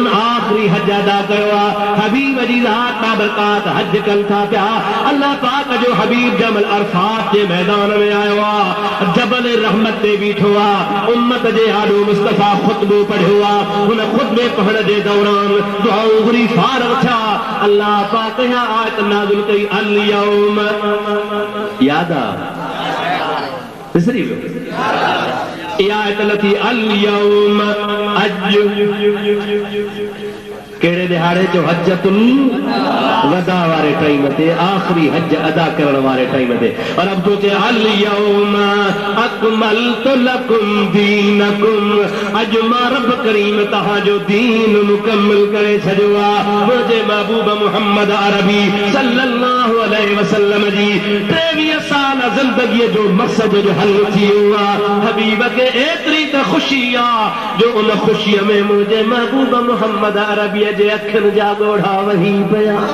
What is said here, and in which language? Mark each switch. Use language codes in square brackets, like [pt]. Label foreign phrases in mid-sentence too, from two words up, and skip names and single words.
[sd] आखिरी हज अदा कयो आहे हबीब जी ज़ात बाबरकात हज कनि था पिया अल्लाह पाक जो हबीब जमल अरफात जे मैदान में आयो आहे जबल रहमत ते बीठो आहे उम्मत जे आॾो मुस्तफ़ा ख़ुतबो पढ़ियो आहे हुन ख़ुतबे पढ़ण जे दौरान दुआऊं घुरी फारग थिया अल्लाह पाक या आयत नाज़िल कई [ar] اليوم [sd] याद आहे विसरी वियो आयत लथी [ar] اليوم [sd] अज कहिड़े दिहाड़े जो हज्जतुल वदा वारे टाइम ते आखिरी हज अदा करण वारे टाइम ते [ur] और अब तो [sd] चे [ar] اليوم أكملت لكم دينكم [sd] अज मां रब करीम तहां जो दीन मुकम्मल करे छॾियो आहे मुंहिंजे महबूब मुहम्मद अरबी [ar] صلى الله عليه وسلم [sd] जी 23 साल ज़िंदगीअ जो मक़सद जो हल थी वियो आहे हबीब खे एतिरी त ख़ुशी आहे जो उन ख़ुशीअ में मुंहिंजे महबूब मुहम्मद अरबी जे अखियुनि जा ॻोढ़ा वही पिया